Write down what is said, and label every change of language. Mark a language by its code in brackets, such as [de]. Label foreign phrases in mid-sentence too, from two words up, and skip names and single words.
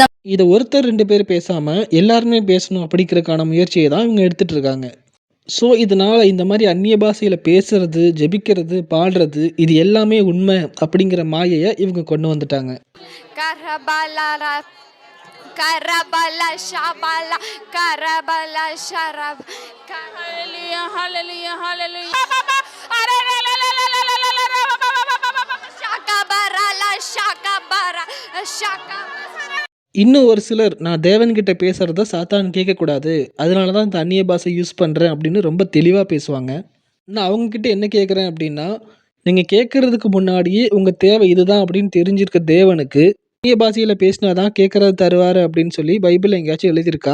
[ta] இதை ஒருத்தர் 2 பேர் பேசாமல் எல்லாருமே பேசணும் அப்படிங்கிறதுக்கான முயற்சியை தான் இவங்க எடுத்துகிட்டு இருக்காங்க. ஸோ இதனால் இந்த மாதிரி அந்நிய பாஷையில் பேசுறது, ஜெபிக்கிறது, பாடுறது இது எல்லாமே உண்மை அப்படிங்கிற மாயையை இவங்க கொண்டு வந்துட்டாங்க. karabala shabala karabala sharab. Hallelujah, hallelujah, hallelujah. Shakabarala shakabara shakabara. இன்னும் ஒரு சிலர் நான் தேவன்கிட்ட பேசுறத சாத்தான் கேட்கக்கூடாது, அதனால தான் இந்த அந்நிய பாஷை யூஸ் பண்ணுறேன் அப்படின்னு ரொம்ப தெளிவாக பேசுவாங்க. நான் அவங்கக்கிட்ட என்ன கேட்குறேன் அப்படின்னா, நீங்கள் கேட்குறதுக்கு முன்னாடியே உங்கள் தேவை இதுதான் அப்படின்னு தெரிஞ்சிருக்க தேவனுக்கு அந்நிய பாஷையில் பேசினா தான் கேட்குறது தருவார் அப்படின்னு சொல்லி பைபிள் எங்கேயாச்சும் எழுதியிருக்கா?